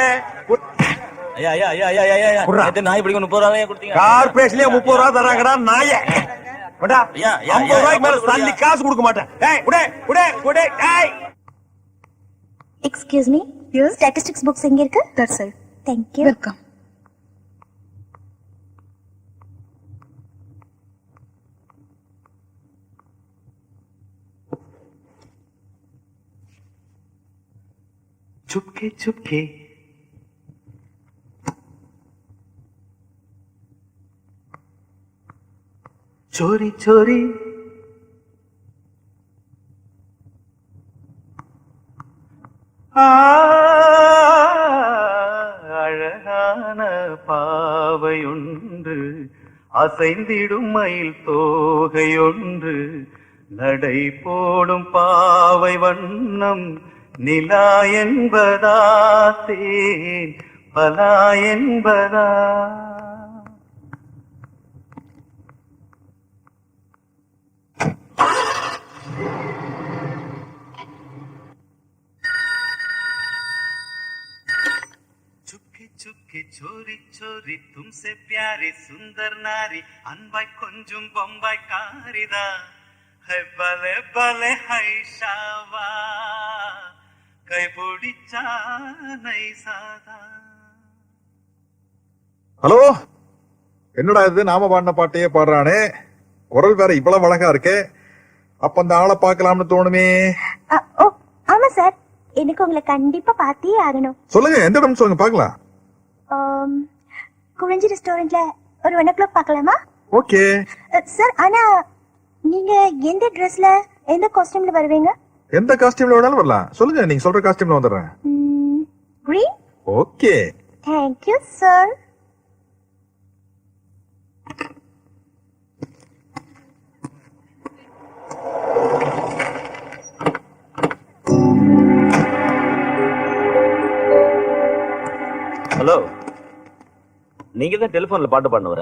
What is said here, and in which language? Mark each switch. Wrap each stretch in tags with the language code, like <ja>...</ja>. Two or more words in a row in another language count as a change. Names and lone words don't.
<ta>ஐயா ஐயா ஐயா ஐயா ஐயா, நேத்து நாய் பிடிக்க 30 ரூபாய் கொடுத்தீங்க. கார்பரேஷன்லயே 30 ரூபாய் தராங்கடா நாயே. கொண்டா. ஐயா 50 ரூபாய்க்கு மேல தள்ளி காசு கொடுக்க மாட்டேன். ஏய் குடே குடே குடே. ஏய்</ta> <en>excuse me, statistics books</en> <ta>எங்க இருக்கு?</ta> <en>that side. thank you. வெல்கம்.</en> <hi>चुपके चुपके चोरी चोरी अழகே</hi> <ta>அழகான பாவையொன்று அசைந்திடும் மயில் தோகையொன்று நடை போடும் பாவை வண்ணம் நிலா என்பதா தேன் பலா என்பதா?</ta> <hi>चुपके चोरी चोरी तुमसे प्यारी सुंदर नारी अनबाई கொஞ்சம் बम्बाई कारिदा है भले भले है शावा कई बोडिचा नहीं सादा.</hi> <ta>ஹலோ, என்னடா இது நாம பாடின பாட்டையே பாடுறானே, குரல் வேற இவ்வளவு அழகா இருக்கே. அப்ப அந்த ஆளை பார்க்கலாம்னு தோணுமே. ஓ ஆமா சார், எனக்கு உங்களை கண்டிப்பா பார்த்தே ஆகணும். சொல்லுங்க, எந்த இடம் சொல்லுங்க பார்க்கலாம். குறிஞ்சி ரெஸ்டாரண்ட்ல ஒரு 1 o'clock பார்க்கலாமா? ஓகே சார், ஆனா நீங்க எந்த ட்ரெஸ்ல எந்த காஸ்டியூம்ல வருவீங்க? எந்த காஸ்டியூம்ல வேணாலும் வரலாம். சொல்லுங்க, நீங்க சொல்ற காஸ்டியூம்ல வந்துடுறேன். green. ஓகே,</ta> <en>thank you sir.</en> <ta>ஹலோ, நீங்க தான் டெலிபோன்ல பாட்டு பாடுனவர?</ta>